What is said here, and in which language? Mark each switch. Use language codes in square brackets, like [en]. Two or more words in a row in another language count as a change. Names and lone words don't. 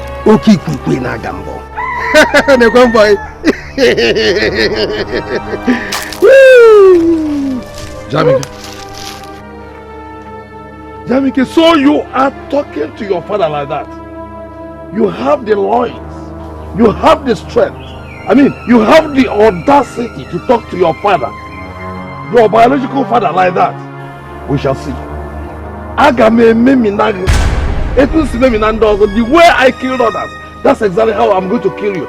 [en] Okay, quick, na gambo. Nekwan boy. Jamike, so you are talking to your father like that? You have the loins, you have the strength. I mean, you have the audacity to talk to your father, your biological father like that. We shall see. The way I killed others, that's exactly how I'm going to kill you.